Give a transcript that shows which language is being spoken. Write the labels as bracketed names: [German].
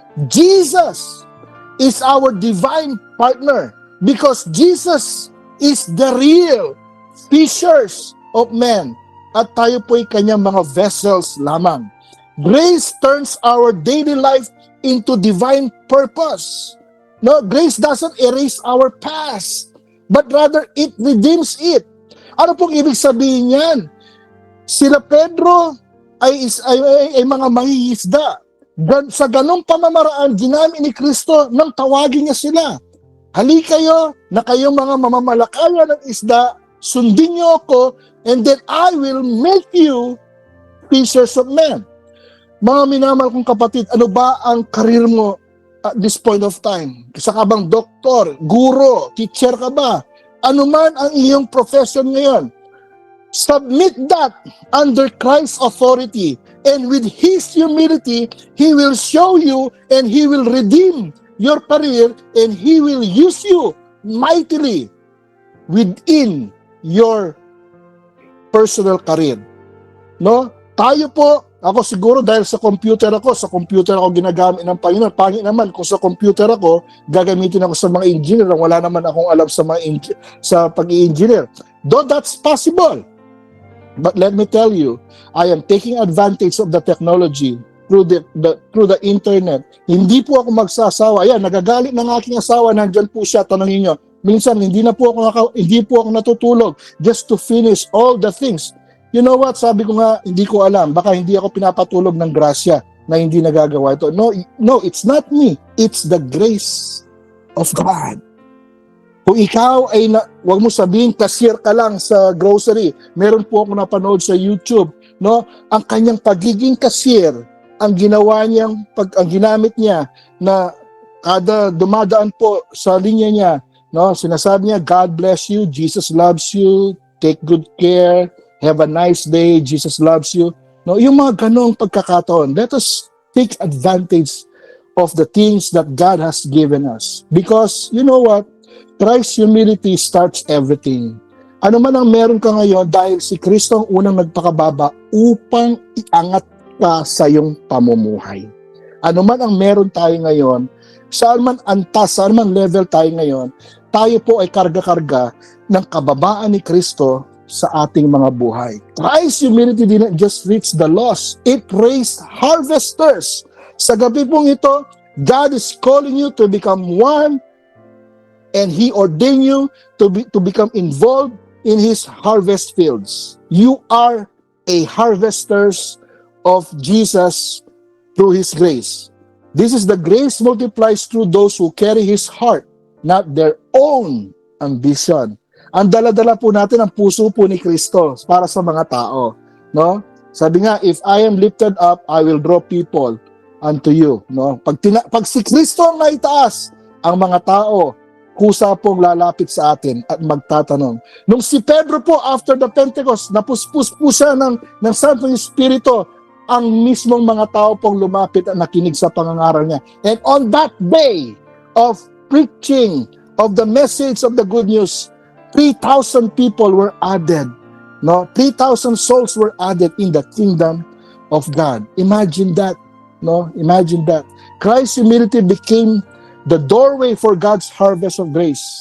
[English] Jesus is our divine partner because Jesus is the real fishers of men [Filipino] at tayo po'y kanyang mga vessels lamang. [English] Grace turns our daily life into divine purpose. No, grace doesn't erase our past, but rather it redeems it. [Filipino] Ano pong ibig sabihin yan? Sila Pedro ay mga mangingisda. Sa ganong pamamaraan, ginamit ni Kristo nang tawagin niya sila. Hali kayo na kayong mga mamamalakaya ng isda, sundin niyo ako, [English] and then I will make you fishers of men. [Filipino] Mga minamahal kong kapatid, ano ba ang karir mo [English] at this point of time? [Filipino] Isa ka bang doktor, guro, teacher ka ba? Ano man ang iyong profession ngayon, [English] submit that under Christ's authority, and with His humility, He will show you and He will redeem your career, and He will use you mightily within your personal career. No? [Filipino] Tayo po, ako siguro dahil sa computer ako ginagamit ng Panginoon. Pangit naman kung sa computer ako, gagamitin ako sa mga engineer, wala naman akong alam sa pag-i-engineer. [English] Though that's possible. But let me tell you, I am taking advantage of the technology through the internet. [Filipino] Hindi po ako magsasawa. Ayan, nagagalit ng aking asawa, nandyan po siya, tanongin niyo. Minsan hindi po ako natutulog [English] just to finish all the things. You know what? [Filipino] Sabi ko nga, hindi ko alam. Baka hindi ako pinapatulog ng grasya na hindi nagagawa ito. [English] No, it's not me. It's the grace of God. [Filipino] Kung ikaw ay, wag mo sabihin, cashier ka lang sa grocery. Meron po ako napanood sa YouTube, no? Ang kanyang pagiging cashier, ang ginamit niya na kada dumadaan po sa linya niya, no? Sinasabi niya, [English] God bless you, Jesus loves you, take good care, have a nice day, Jesus loves you. [Filipino] No, yung mga ganong pagkakataon, [English] let us take advantage of the things that God has given us. Because, you know what? Christ's humility starts everything. [Filipino] Ano man ang meron ka ngayon, dahil si Kristo ang unang nagpakababa upang iangat ka sa iyong pamumuhay. Ano man ang meron tayo ngayon, saan man antas, saan man level tayo ngayon, tayo po ay karga-karga ng kababaan ni Kristo sa ating mga buhay. [English] Christ's humility didn't just reach the lost, it raised harvesters. [Filipino] Sa gabi pong ito, [English] God is calling you to become one, and He ordained you to become involved in His harvest fields. You are a harvesters of Jesus through His grace. This is the grace multiplies through those who carry His heart, not their own ambition. [Filipino] Ang dala-dala po natin ang puso po ni Kristo para sa mga tao, no? [English] Sabi nga, if I am lifted up, I will draw people unto you, no? [Filipino] Pag si Kristo ang naitaas, ang mga tao kusa pong lalapit sa atin at magtatanong. Nung si Pedro po, [English] after the Pentecost, [Filipino] napuspos po siya ng Santo Espiritu, ang mismong mga tao pong lumapit at nakinig sa pangangaral niya. [English] And on that day of preaching of the message of the good news, 3,000 people were added. No, 3,000 souls were added in the kingdom of God. Imagine that. No, imagine that. Christ's humility became the doorway for God's harvest of grace.